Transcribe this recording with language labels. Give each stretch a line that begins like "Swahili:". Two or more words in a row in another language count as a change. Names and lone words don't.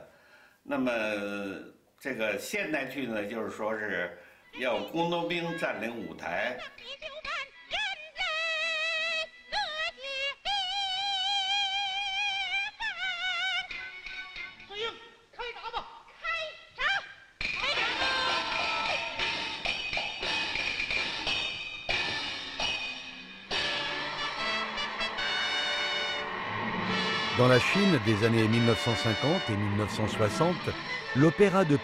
Chinese: 那么这个现代剧呢，就是说是要工农兵占领舞台。司令，开闸吧！
French: Dans la Chine des années 1950 et 1960, l'opéra de